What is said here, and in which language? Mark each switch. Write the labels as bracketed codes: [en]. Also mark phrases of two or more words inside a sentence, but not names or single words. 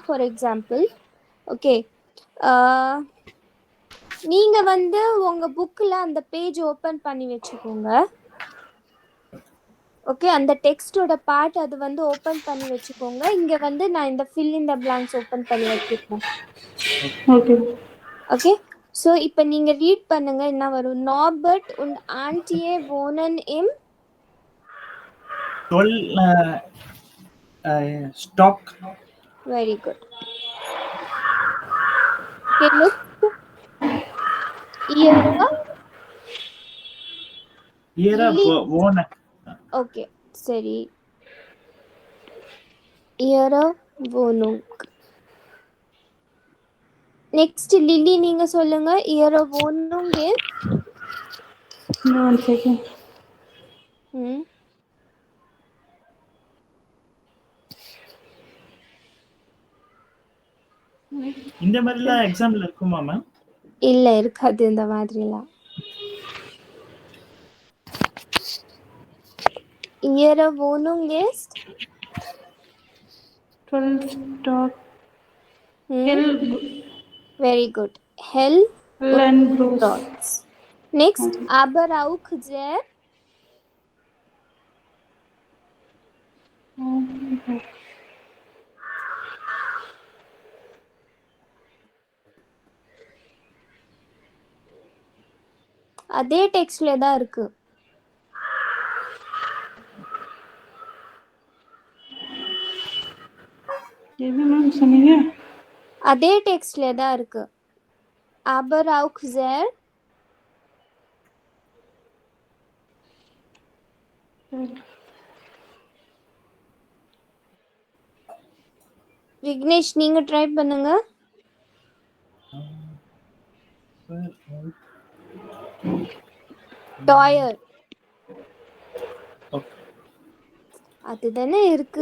[en] for example [ta] ஓகே, நீங்க வந்து உங்க புக்ல அந்த [en] page open [ta] பண்ணி வச்சுக்கோங்க. ஓகே, அந்த டெக்ஸ்டோட பார்ட் அது வந்து ஓபன் பண்ணி வச்சுக்கோங்க. இங்க வந்து நான் இந்த [en] fill in the blanks open [ta] பண்ணி வச்சிருக்கேன். ஓகே [en] okay, so [ta] இப்போ நீங்க ரீட் பண்ணுங்க. என்ன வரும்? [de] நார்பர்ட் und Antje wohnen im stock. [en] Very good. Okay, next. [ta] Okay, சரி. [de] Ihre Wohnung. [ta] நெக்ஸ்ட் லில்லி நீங்க சொல்லுங்க. [de] Ihre Wohnung ist [en] one second. [ta] இந்த மாதிரிலாம் எக்ஸாம்ல இருக்குமா மேம்? இல்ல, இருக்காது இந்த மாதிரிலாம். [de] Ihre Wohnung ist 12 stock. [en] Very good. Hell and blue dots. Next, [de] aber auch sehr [ta] அதே டெக்ஸ்ட்ல தான் இருக்கு. எது மேம் சொன்னீங்க? அதே டெக்ஸ்ட்ல தான் இருக்கு. [de] aber auch sehr [ta] விக்னேஷ் நீங்க ட்ரை பண்ணுங்க. டாயர் அதுதானே இருக்கு.